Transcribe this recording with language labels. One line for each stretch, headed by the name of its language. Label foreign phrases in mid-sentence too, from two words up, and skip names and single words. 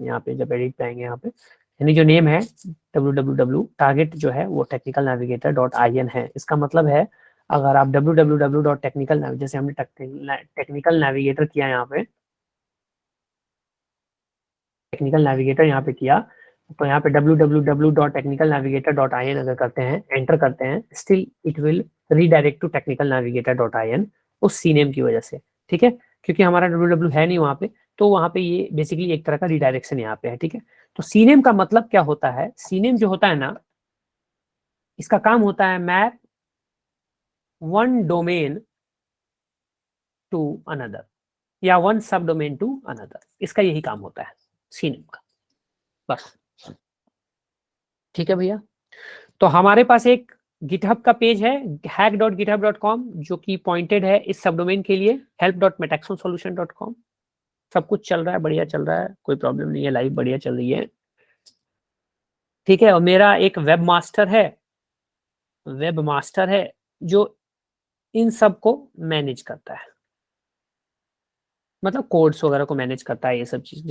Hindi: यहाँ पे जब एडिट पे आएंगे यहाँ पे, यानी जो नेम है www, टारगेट जो है वो technicalnavigator.in है। इसका मतलब है अगर आप www.technical, जैसे हमने टेक्निकल नेविगेटर किया यहाँ पे, टेक्निकल नेविगेटर यहाँ पे किया, तो यहाँ पे www.technicalnavigator.in अगर करते हैं, एंटर करते हैं,
English: still it will redirect to
Hindi: technicalnavigator.in उस सीनेम की वजह से, ठीक है, क्योंकि हमारा www है नहीं वहाँ पे, तो वहाँ पे ये बेसिकली एक तरह का रिडायरेक्शन यहाँ पे है, ठीक है। तो सीनेम का मतलब क्या होता है? सीनेम जो होता है ना, इसका काम होता है
English: map one domain to another
Hindi: या
English: one sub domain to another,
Hindi: इसका यही काम होता है सीनेम का, बस। ठीक है भैया। तो हमारे पास एक गिटहब का पेज है hack.github.com जो कि पॉइंटेड है इस सबडोमेन के लिए help.metaxonsolution.com। सब कुछ चल रहा है, बढ़िया चल रहा है, कोई प्रॉब्लम नहीं है, लाइव बढ़िया चल रही है। ठीक है, और मेरा एक
English: web master
Hindi: है जो इन सब को मैनेज करता है, मतलब कोड्स वगैरह को मैनेज करता है, ये सब चीज।